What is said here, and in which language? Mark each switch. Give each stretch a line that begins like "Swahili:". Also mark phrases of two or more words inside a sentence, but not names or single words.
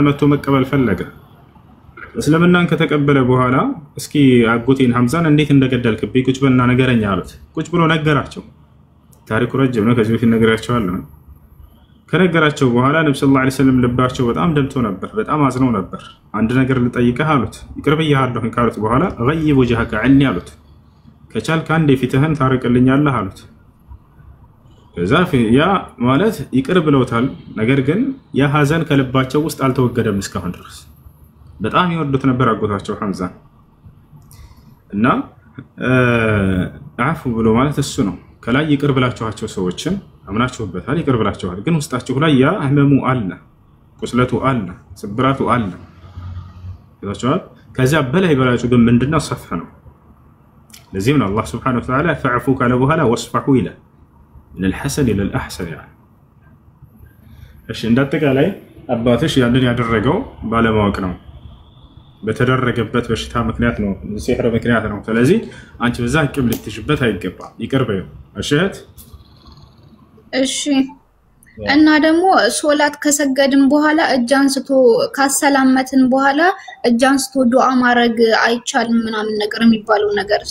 Amharic: መጥቶ መቀበል ፈለገ እስልምናን ከተቀበለ በኋላ እስኪ አጎቴን ሐምዛን እንዴት እንደገደልክብኝ ቁጭ በልና ነገረኛ አሉት ቁጭ ብሎ ነገራቸው ታሪኩ ረጅም ነው ከዚህ በፊት ነገራቸዋለሁ ከነገራቸው በኋላ ነብዩ
Arabic: صلى الله عليه وسلم
Amharic: ልባቸው በጣም ደምቶ ነበር በጣም አዝነው ነበር አንድ ነገር ልጠይቅህ አሉት ይቅርብያለሁ ካሉት በኋላ
Arabic: غيب وجهك عني
Amharic: አሉት ከቻልክ አንዴ ፊትህን ታርቅልኛለህ አሉት ከዛ ያ ማለት ይቅር ብለውታል ነገር ግን ያ ሐዘን ከልባቸው ውስጥ አልተወገደም እስካሁን ድረስ በጣም ይወዱት ነበር አጎታቸው ሐምዛ እና አፉ ብሎ ማለት እሱ ነው ከላይ ይቅር ብላችኋቸው ሰዎችን አምናችሁበታል ይቅር ብላችኋል ግን ውስጣችሁ ላይ ያ ህመሙ አለ ቁስለቱ አለ ስብራቱ አለ ይላችኋል ከዛ በላይ በላጩ ግን ምንድነው ሰፍህ ነው ለዚህም ነው አላህ
Arabic: سبحانه وتعالى
Amharic: ፈዕፉ ካለ በኋላ
Arabic: واصفحوا إلى من الحسن الى الاحسن يعني
Amharic: እሺ እንዳጠቃላይ አባትሽ ያንን ያደረገው ባለማወቅ ነው በተደረገበት በሽታ ምክንያት ነው ሲህር ምክንያት ነው ስለዚህ አንቺ በዛ ቂም ልትሽበት አይገባም ይቅር በይው እሺት እሺ እና ደግሞ ሶላት ከሰገድን በኋላ እጅ አንስቶ ካሰላመትን በኋላ እጅ አንስቶ ዱዓ ማድረግ አይቻልም ምናምን ነገር የሚባለው ነገርስ